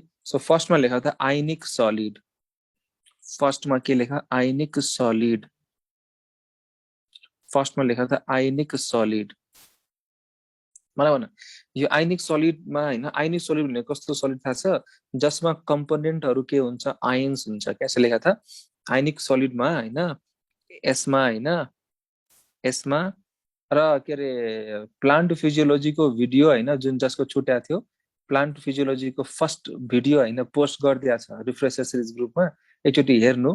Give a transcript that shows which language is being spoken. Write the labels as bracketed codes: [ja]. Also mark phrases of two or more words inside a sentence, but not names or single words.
[ne] सो फर्स्टमा [hi] लेखा था [en] ionic solid, [ne] फर्स्टमा के लेखा? [en] ionic solid, [ne] फर्स्टमा [hi] लेखा था [en] ionic solid. [ne] मलाई भन, यो [en] ionic solid-मा [ne] होइन, [en] ionic solid [ne] भनेको कस्तो सलिड थाहा छ? जसमा कम्पोनेन्टहरू के हुन्छ? आयन्स हुन्छ। [hi] कैसे लेखा था? [en] ionic solid-मा [ne] होइन, यसमा होइन, यसमा र के अरे [en] plant physiology-को [ne] भिडियो होइन, जुन जसको छुट्या थियो, [en] plant physiology-को first video [ne] होइन पोस्ट गरिदिएको छ [en] refresher series group-मा, [ne] एकचोटि हेर्नु।